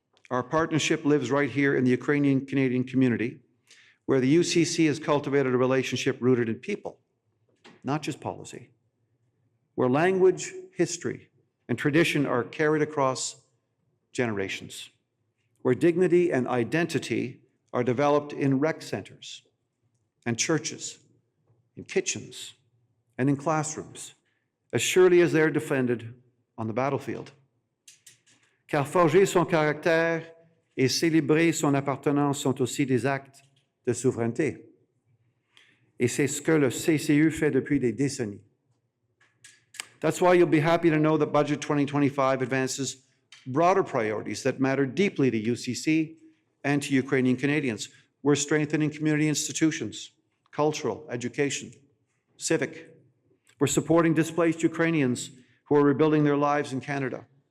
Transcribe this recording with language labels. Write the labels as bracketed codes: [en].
[en] Our partnership lives right here in the Ukrainian-Canadian community, where the UCC has cultivated a relationship rooted in people, not just policy, where language, history, and tradition are carried across generations, where dignity and identity are developed in rec centers and churches, in kitchens, and in classrooms, as surely as they're defended on the battlefield. [fr] Car forger son caractère et célébrer son appartenance sont aussi des actes de souveraineté. Et c'est ce que le CCU fait depuis des décennies. [en] That's why you'll be happy to know that Budget 2025 advances broader priorities that matter deeply to UCC and to Ukrainian Canadians. We're strengthening community institutions, cultural, education, civic. We're supporting displaced Ukrainians who are rebuilding their lives in Canada.